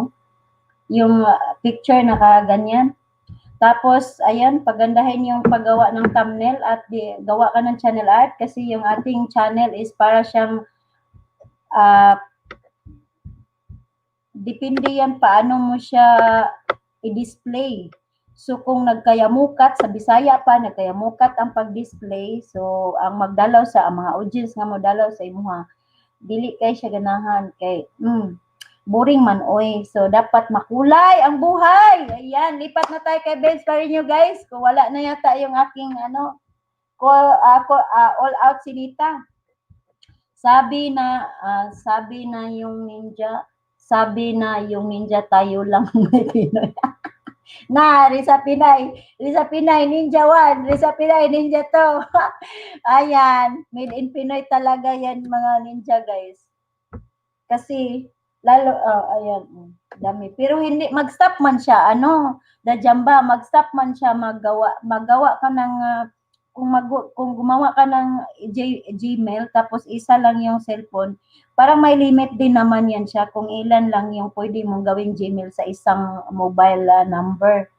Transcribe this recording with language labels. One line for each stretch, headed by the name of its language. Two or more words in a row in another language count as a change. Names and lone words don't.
Filipino: Yung picture nakaganyan. Tapos ayan, pagandahin yung paggawa ng thumbnail at gawa ka ng
English: channel art
Filipino: kasi yung ating channel is para siyang depende yan paano mo siya i-display.
Cebuano: So kung nagkayamukat sa Bisaya pa, nagkayamukat ang pag-display, so ang magdalaw sa mga audience nga modalaw sa imuha, dili kay siya ganahan kay boring man oy.
Filipino: So dapat makulay ang buhay. Ayan, lipat na tayo kay Benz pa rin guys. Kung wala na yata yung aking all out Sinita. Sabi na yung ninja tayo lang may Pinoy. Risa Pinay, Ninja 1, Risa Pinay, Ninja 2. Ayan,
English: made in
Filipino: Pinoy talaga yan mga ninja guys. Kasi, ayan, dami. Pero hindi,
Cebuano: mag-stop man siya,
Filipino: Jamba,
Cebuano: mag-stop man siya,
Filipino: magawa ka ng, kung gumawa ka ng Gmail, tapos isa lang yung cellphone, parang may limit din naman yan siya kung ilan lang yung pwede mong gawing Gmail sa isang
English: mobile number.